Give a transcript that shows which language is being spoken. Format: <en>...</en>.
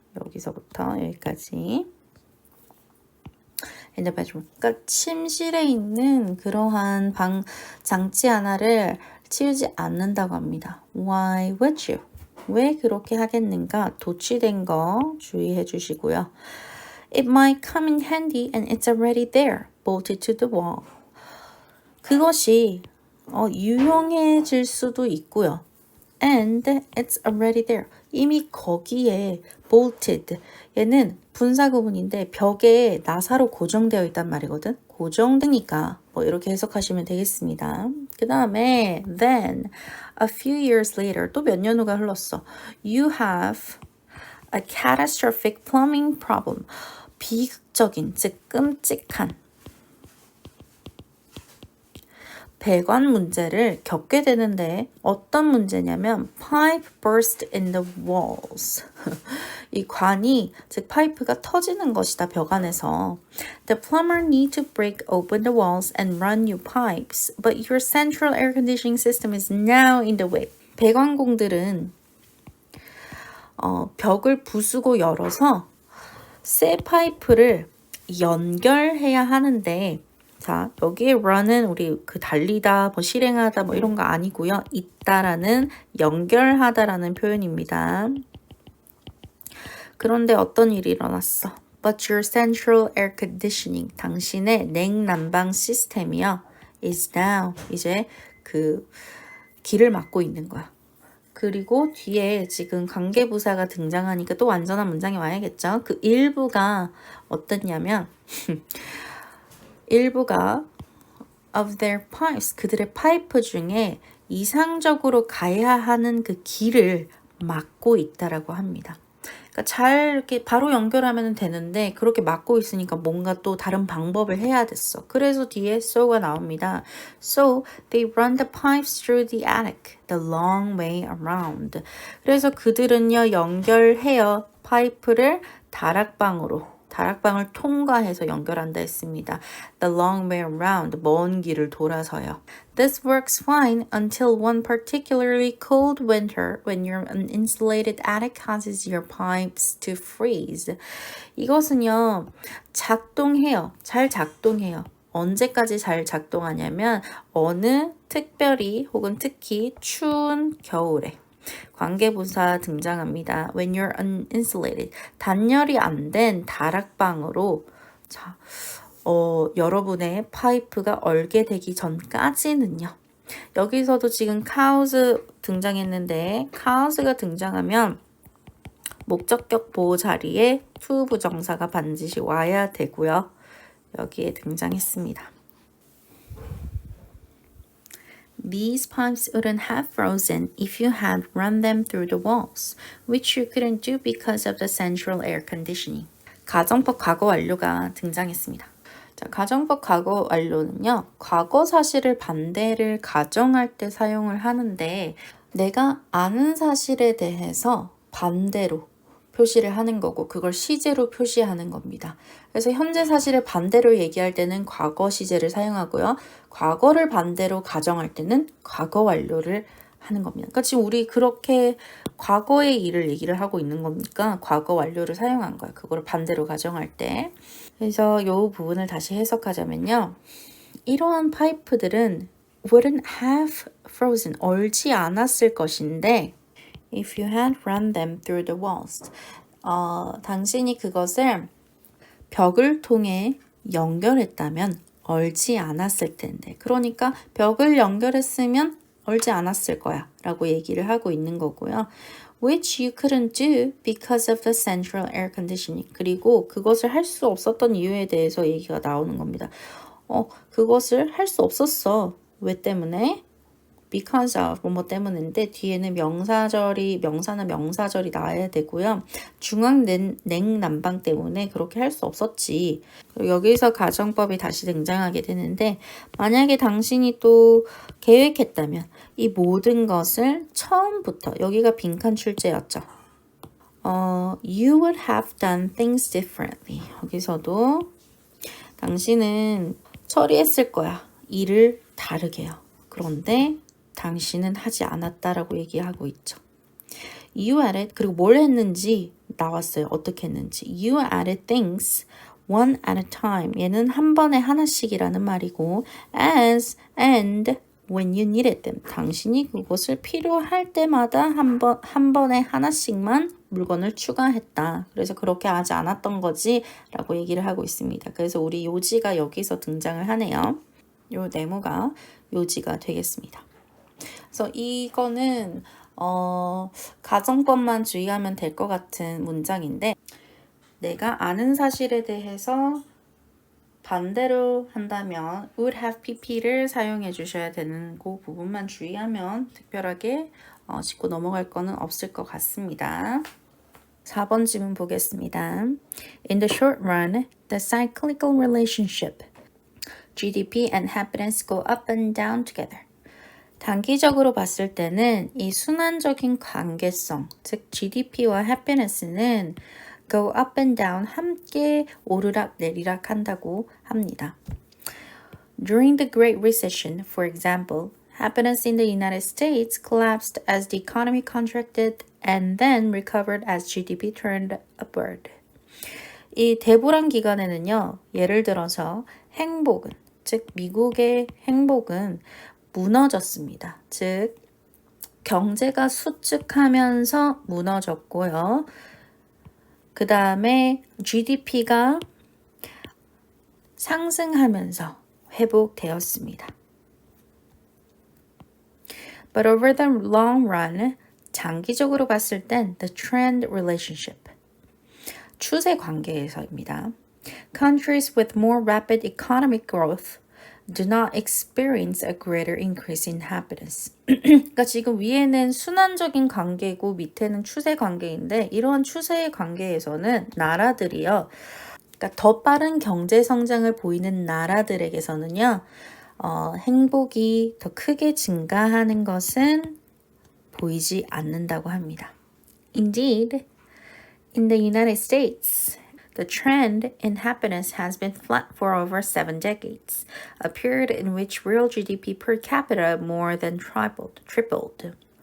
<ko>여기서부터 여기까지.</ko> <en>in the bedroom.</en> <ko>그러니까 침실에 있는 그러한 방 장치 하나를 치우지 않는다고 합니다.</ko> <en>Why would you?</en> <ko>왜 그렇게 하겠는가? 도치된 거 주의해 주시고요.</ko> <en>It might come in handy and it's already there, bolted to the wall.</en> <ko>그것이 유용해질 수도 있고요.</ko> <en>And it's already there.</en> <ko>이미 거기에</ko> <en>bolted.</en> <ko>얘는 분사구문인데 벽에 나사로 고정되어 있단 말이거든. 고정되니까 뭐 이렇게 해석하시면 되겠습니다. 그 다음에</ko> <en>then a few years later</en> <ko>또 몇 년 후가 흘렀어.</ko> <en>You have a catastrophic plumbing problem.</en> <ko>비극적인, 즉 끔찍한 배관 문제를 겪게 되는데 어떤 문제냐면</ko> <en>pipe burst in the walls.</en> <ko>이 관이 즉 파이프가 터지는 것이다. 벽 안에서.</ko> <en>The plumber need to break open the walls and run new pipes, but your central air conditioning system is now in the way.</en> <ko>배관공들은 벽을 부수고 열어서 새 파이프를 연결해야 하는데 자, 여기에 run은 우리 그 달리다, 뭐 실행하다 뭐 이런 거 아니고요. 있다라는 연결하다라는 표현입니다. 그런데 어떤 일이 일어났어?</ko> <en>But your central air conditioning,</en> <ko>당신의 냉난방 시스템이요.</ko> <en>is now,</en> <ko>이제 그 길을 막고 있는 거야. 그리고 뒤에 지금 관계부사가 등장하니까 또 완전한 문장이 와야겠죠. 그 일부가 어떻냐면 일부가</ko> <en>of their pipes,</en> <ko>그들의 파이프 중에 이상적으로 가야 하는 그 길을 막고 있다라고 합니다. 그러니까 잘 이렇게 바로 연결하면 되는데 그렇게 막고 있으니까 뭔가 또 다른 방법을 해야 됐어. 그래서 뒤에 so가 나옵니다.</ko> <en>So they run the pipes through the attic, the long way around.</en> <ko>그래서 그들은요 연결해요. 파이프를 다락방으로 다락방을 통과해서 연결한다 했습니다.</ko> <en>The long way around,</en> <ko>먼 길을 돌아서요.</ko> <en>This works fine until one particularly cold winter when your uninsulated attic causes your pipes to freeze.</en> <ko>이것은요, 작동해요. 잘 작동해요. 언제까지 잘 작동하냐면 어느 특별히 혹은 특히 추운 겨울에 관계부사 등장합니다.</ko> <en>When you're uninsulated.</en> <ko>단열이 안 된 다락방으로 자, 여러분의 파이프가 얼게 되기 전까지는요. 여기서도 지금 cause 등장했는데 cause가 등장하면 목적격 보호 자리에 to 부정사가 반드시 와야 되고요. 여기에 등장했습니다.</ko> <en>These pipes wouldn't have frozen if you had run them through the walls, which you couldn't do because of the central air conditioning.</en> <ko>가정법 과거 완료가 등장했습니다. 자, 가정법 과거 완료는요. 과거 사실을 반대를 가정할 때 사용을 하는데 내가 아는 사실에 대해서 반대로 표시를 하는 거고 그걸 시제로 표시하는 겁니다. 그래서 현재 사실을 반대로 얘기할 때는 과거 시제를 사용하고요. 과거를 반대로 가정할 때는 과거 완료를 하는 겁니다. 그러니까 지금 우리 그렇게 과거의 일을 얘기를 하고 있는 거니까 과거 완료를 사용한 거예요. 그거를 반대로 가정할 때. 그래서 이 부분을 다시 해석하자면요. 이러한 파이프들은</ko> <en>wouldn't have frozen,</en> <ko>얼지 않았을 것인데</ko> <en>if you had run them through the walls.</en> <ko>당신이 그것을 벽을 통해 연결했다면 얼지 않았을 텐데. 그러니까 벽을 연결했으면 얼지 않았을 거야 라고 얘기를 하고 있는 거고요.</ko> <en>Which you couldn't do because of the central air conditioning.</en> <ko>그리고 그것을 할 수 없었던 이유에 대해서 얘기가 나오는 겁니다. 그것을 할 수 없었어. 왜 때문에? because of 뭐 때문인데 뒤에는 명사나 명사절이 나와야 되고요. 중앙 냉난방 때문에 그렇게 할 수 없었지. 여기서 가정법이 다시 등장하게 되는데 만약에 당신이 또 계획했다면 이 모든 것을 처음부터 여기가 빈칸 출제였죠.</ko> <en>You would have done things differently.</en> <ko>여기서도 당신은 처리했을 거야. 일을 다르게요. 그런데 당신은 하지 않았다라고 얘기하고 있죠.</ko> <en>You added,</en> <ko>그리고 뭘 했는지 나왔어요. 어떻게 했는지.</ko> <en>You added things one at a time.</en> <ko>얘는 한 번에 하나씩이라는 말이고</ko> <en>as and when you needed them.</en> <ko>당신이 그것을 필요할 때마다 한 번에 하나씩만 물건을 추가했다. 그래서 그렇게 하지 않았던 거지 라고 얘기를 하고 있습니다. 그래서 우리 요지가 여기서 등장을 하네요. 요 네모가 요지가 되겠습니다. 그래서 이거는 가정법만 주의하면 될 것 같은 문장인데 내가 아는 사실에 대해서 반대로 한다면 would have pp를 사용해 주셔야 되는 그 부분만 주의하면 특별하게 짚고 넘어갈 거는 없을 것 같습니다. 4번 지문 보겠습니다.</ko> <en>In the short run, the cyclical relationship GDP and happiness go up and down together.</en> <ko>단기적으로 봤을 때는 이 순환적인 관계성, 즉 GDP와 happiness는</ko> <en>go up and down,</en> <ko>함께 오르락 내리락 한다고 합니다.</ko> <en>During the Great Recession, for example, happiness in the United States collapsed as the economy contracted and then recovered as GDP turned upward.</en> <ko>이 대불안 기간에는요, 예를 들어서 행복은, 즉 미국의 행복은 무너졌습니다. 즉 경제가 수축하면서 무너졌고요. 그 다음에 GDP가 상승하면서 회복되었습니다.</ko> <en>But over the long run,</en> <ko>장기적으로 봤을 땐</ko> <en>the trend relationship,</en> <ko>추세 관계에서입니다.</ko> <en>Countries with more rapid economic growth do not experience a greater increase in happiness.</en> <ko>그러니까 지금 위에는 순환적인 관계고 밑에는 추세 관계인데 이러한 추세의 관계에서는 나라들이요. 그러니까 더 빠른 경제 성장을 보이는 나라들에게서는요. 행복이 더 크게 증가하는 것은 보이지 않는다고 합니다.</ko> <en>Indeed, in the United States, The trend in happiness has been flat for over 7 decades, a period in which real GDP per capita more than tripled.</en>